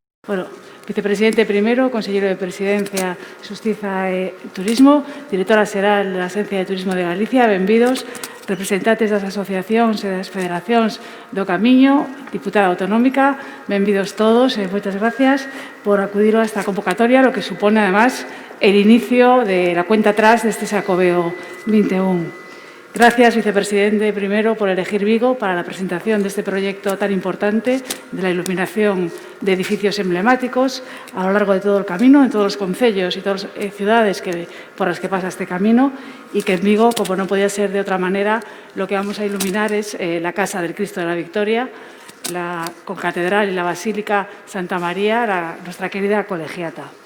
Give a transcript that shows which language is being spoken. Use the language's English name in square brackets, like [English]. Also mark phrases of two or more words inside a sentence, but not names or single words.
[Galician] Bueno, vicepresidente primero, consellero de Presidencia, Xustiza e Turismo, directora xeral da Axencia de Turismo de Galicia, benvidos, representantes das asociacións e das federacións do Camiño, diputada autonómica, benvidos todos e moitas gracias por acudir a esta convocatoria, [Spanish] lo que supone, además, el inicio de la cuenta atrás de este Xacobeo 21. Gracias, vicepresidente, primero, por elegir Vigo para la presentación de este proyecto tan importante de la iluminación de edificios emblemáticos a lo largo de todo el camino, en todos los concellos y todas las ciudades por las que pasa este camino, y que en Vigo, como no podía ser de otra manera, lo que vamos a iluminar es la Casa del Cristo de la Victoria, la concatedral y la Basílica Santa María, nuestra querida colegiata.